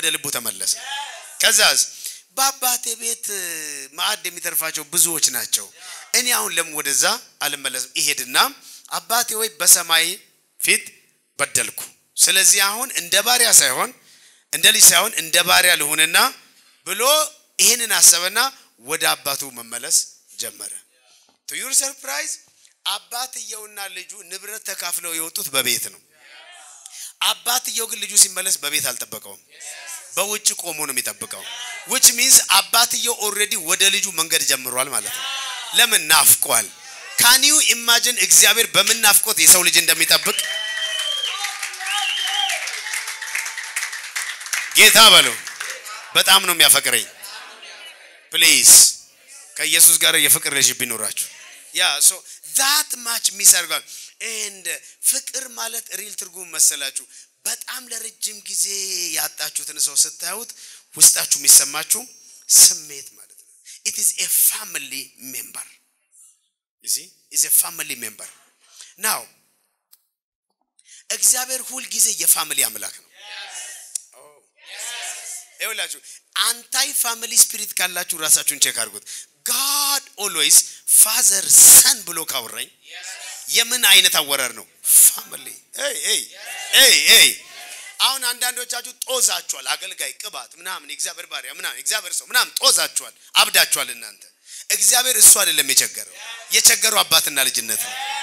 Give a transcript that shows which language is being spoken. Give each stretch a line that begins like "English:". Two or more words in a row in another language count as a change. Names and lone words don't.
Amharic: ልቡ ተመለሰ ከዛስ በአባቴ ቤት ማዕድ የሚተርፋቸው ብዙዎች ናቸው እኔ አሁን ለምን ወደዛ አልመለስም ይሄድና አባቴ ወይ በሰማይ ፊት በደልኩ ስለዚህ አሁን እንደ ባሪያ ሳይሆን እንደ ልጅ ሳይሆን እንደ ባሪያ ልሁንና ብሎ ይሄንን አሰበና ወደ አባቱ መመለስ ጀመረ
English: to your surprise
Amharic: አባትየውና ልጁ ንብረት ተካፍለው የወጡት በቤት ነው አባትየው ግን ልጁ ሲመለስ በቤት አልጠበቀውም በውጭ ቆሞ ነው የሚጠብቀው
English: which means
Amharic: አባትየው already ወደ ልጁ መንገድ ጀምሯል ማለት ነው ለምን ናፍቋል
English: can you imagine
Amharic: እግዚአብሔር በምን ናፍቆት የሰው ልጅ እንደሚጠብቅ ጌታ በለው በጣም ነው የሚያፈቅረኝ please ከኢየሱስ ጋር የፍቅር ልጅ ቢኖራችሁ ያ
English: so that much
Amharic: ሚሰርጋል and ፍቅር ማለት ሪል ትርጉም መሰላችሁ በጣም ለረጅም ጊዜ ያጣችሁትን ሰው ስታዩት ውስጣችሁ የሚሰማችሁ ስሜት ማለት ነው
English: it is a family member you see is a family member now
Amharic: እግዚአብሔር ሁሉ ጊዜ የፋሚሊ አምላክ ነው ይኸውላችሁ
English: anti family spirit
Amharic: ካላችሁ ራሳችሁን ቼክ አድርጉት
English: God always father son
Amharic: ብሎ ካወራኝ የምን አይነት አወራር ነው ፋሚሊ hey አሁን አንዳንዶቻችሁ ጦዛችኋል አገልጋይ ቅባት ምናምን እግዚአብሔር ባሪያ ምናምን እግዚአብሔር ሰው ምናምን ጦዛችኋል አብዳችኋል እናንተ እግዚአብሔር እሱ አይደለም የቸገረው አባትና ልጅነት ነው